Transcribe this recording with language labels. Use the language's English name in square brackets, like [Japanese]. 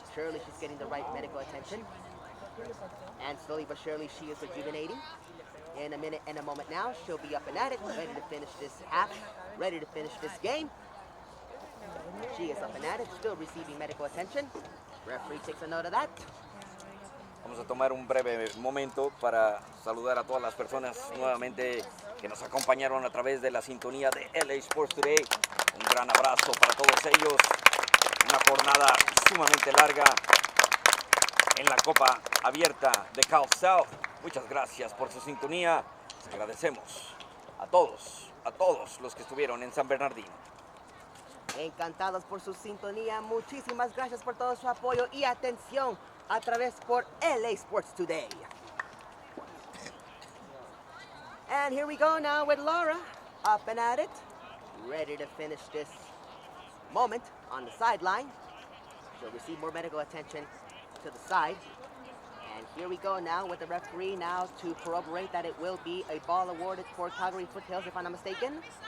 [English] Surely she's getting the right medical attention. And slowly but surely she is rejuvenating. In a minute and a moment now, she'll be up and at it, ready to finish this half, ready to finish this game. She is up and at it, still receiving medical attention. Referee takes a note of that. [Spanish] Vamos a tomar un breve momento para saludar a todas las personas nuevamente que nos acompañaron a través de la sintonía de LA Sports Today. Un gran abrazo para todos ellos. Una jornada sumamente larga en la Copa Abierta de Cal South. Muchas gracias por su sintonía. Les agradecemos a todos los que estuvieron en San Bernardino. Encantados por su sintonía. Muchísimas gracias por todo su apoyo y atención a través por LA Sports Today. [English] And here we go now with Laura, up and at it, ready to finish this moment on the sideline. She'll receive more medical attention to the side. And here we go now with the referee now to corroborate that it will be a ball awarded for Calgary Foothills, if I'm not mistaken.